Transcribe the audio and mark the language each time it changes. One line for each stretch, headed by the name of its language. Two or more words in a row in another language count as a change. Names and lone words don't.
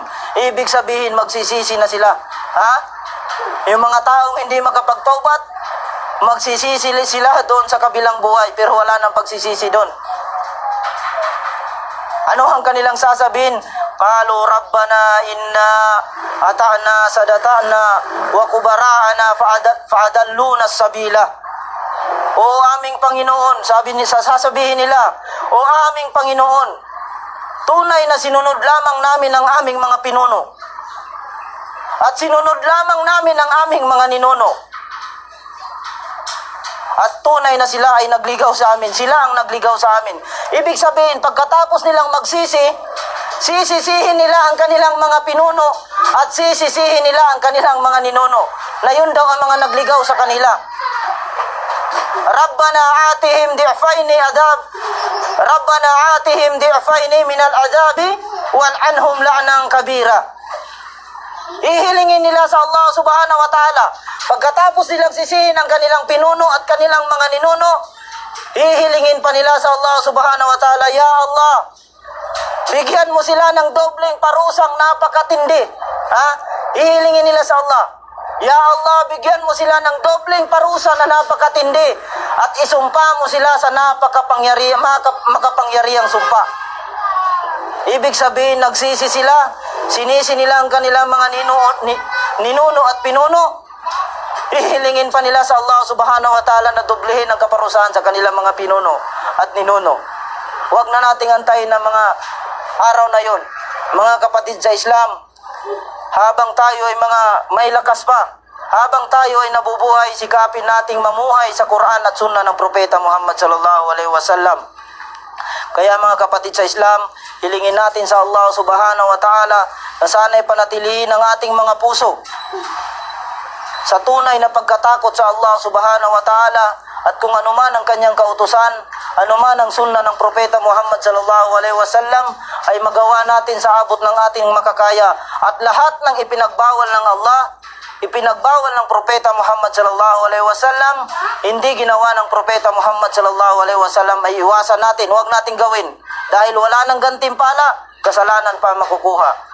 Filipino: Ibig sabihin, magsisisi na sila. Ha? Yung mga taong hindi makapagtaubat, magsisisi sila doon sa kabilang buhay, pero wala nang pagsisisi doon. Ano ang kanilang sasabihin?
Arabic: قالوا ربنا إنا أطعنا سادتنا وكبراءنا فأضلونا السبيلا.
Filipino: O aming Panginoon, sasabihin nila, o aming Panginoon, tunay na sinunod lamang namin ang aming mga pinuno. At sinunod lamang namin ang aming mga ninuno. At tunay na sila ay nagligaw sa amin. Sila ang nagligaw sa amin. Ibig sabihin, pagkatapos nilang magsisi, sisisihin nila ang kanilang mga pinuno at sisisihin nila ang kanilang mga ninuno. Na yun daw ang mga nagligaw sa kanila.
Arabic: ربنا آتهم ضعفين عذاب. ربنا آتهم ضعفين من العذاب والعنهم لعنا كبيرا.
Filipino: Ihilingin nila sa
Arabic: الله سبحانه وتعالى.
Filipino: Pagkatapos nilang sisihin ang kanilang pinuno at kanilang mga ninuno, ihilingin pa nila sa
Arabic: الله سبحانه وتعالى, يا الله,
Filipino: bigyan mo sila ng dobleng parusang napakatindi. Ha? Ihilingin nila sa Allah,
Arabic: يا الله,
Filipino: bigyan mo sila ng dobleng parusa na napakatindi at isumpa mo sila sa makapangyarihang sumpa. Ibig sabihin, nagsisi sila, sinisi nila ang kanilang mga ninuno at pinuno. Ihilingin pa nila sa
Arabic: الله سبحانه وتعالى
Filipino: na doblehin ang kaparusahan sa kanilang mga pinuno at ninuno. Huwag na nating antayin ng mga araw na yon. Mga kapatid sa Islam, habang tayo ay mga may lakas pa, habang tayo ay nabubuhay, sikapin nating mamuhay sa Quran at Sunnah ng Propeta Muhammad
Arabic: صلى الله عليه وسلم.
Filipino: Kaya mga kapatid sa Islam, hilingin natin sa
Arabic: الله سبحانه وتعالى
Filipino: na sana'y panatilihin ang ating mga puso sa tunay na pagkatakot sa
Arabic: الله سبحانه وتعالى,
Filipino: at kung anuman ang kanyang kautusan, anuman ang sunnah ng Propeta Muhammad
Arabic: صلى الله عليه وسلم,
Filipino: ay magawa natin sa abot ng ating makakaya. At lahat ng ipinagbawal ng Allah, ipinagbawal ng Propeta Muhammad
Arabic: صلى الله عليه وسلم,
Filipino: hindi ginawa ng Propeta Muhammad
Arabic: صلى الله عليه وسلم,
Filipino: ay iwasan natin, huwag nating gawin, dahil wala nang gantimpala, kasalanan pa makukuha.